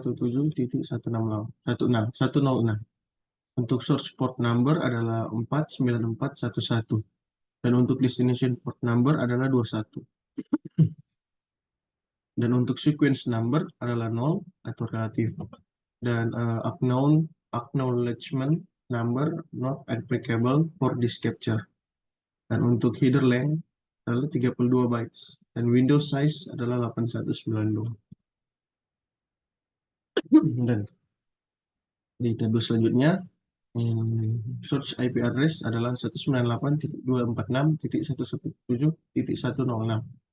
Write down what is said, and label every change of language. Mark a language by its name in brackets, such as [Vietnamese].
[Indonesian] 246.117.166. Untuk source port number adalah 49411. Dan untuk destination port number adalah 21. Dan untuk sequence number adalah 0 atau relatif. [English] Dan acknowledgement number not applicable for this capture. [Indonesian] Dan untuk header length adalah 32 bytes. Dan window size adalah 8192. Dan di tabel selanjutnya, source IP address adalah 198.246.117.106.